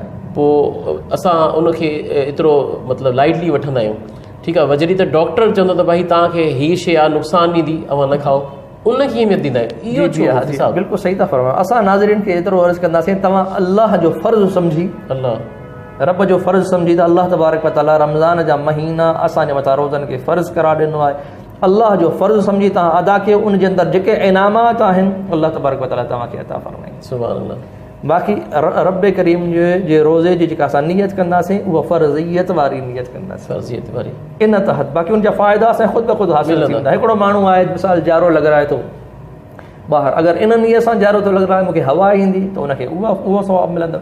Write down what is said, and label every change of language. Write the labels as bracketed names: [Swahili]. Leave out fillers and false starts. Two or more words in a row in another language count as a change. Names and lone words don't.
[Sindhi] पोइ असां उनखे एतिरो मतिलबु लाइटली वठंदा आहियूं, ठीकु आहे। जॾहिं त डॉक्टर चवंदो त भई तव्हांखे हीअ शइ आहे नुक़सानु ॾींदी, अवां न खाओ, उनखे अहमियत ॾींदा आहियूं। इहो बिल्कुलु सही था फरमायो। असां नाज़रीन खे एतिरो अर्ज़ु कंदासीं, तव्हां अल्लाह जो फ़र्ज़ु सम्झी, अल्लाह रब जो फ़र्ज़ु सम्झी त [Arabic] الله تبارك وتعالى [Sindhi] रमज़ान जा महीना असांजे मथां रोज़नि खे फ़र्ज़ु करार ॾिनो आहे। अल्लाह जो फ़र्ज़ु सम्झी तव्हां अदा कयो, उन जे अंदरि जेके इनामात आहिनि [Arabic] الله تبارك وتعالى [Sindhi] तव्हांखे अता फरमाईंदो। [Arabic] سبحان الله. [Sindhi] बाक़ी रब करीम जे रोज़े जी जेका असां नियत कंदासीं उहा फ़र्ज़ियत वारी नियत कंदासीं, फ़र्ज़ियत वारी इन तहत। बाक़ी उनजा फ़ाइदा असां ख़ुदि ब ख़ुदि हासिल थींदा। हिकिड़ो माण्हू आहे मिसाल जारो लॻाए थो ॿाहिरि, अगरि इन नियत सां जारो थो लॻाए मूंखे हवा ईंदी त उनखे उहो सवाबु मिलंदो।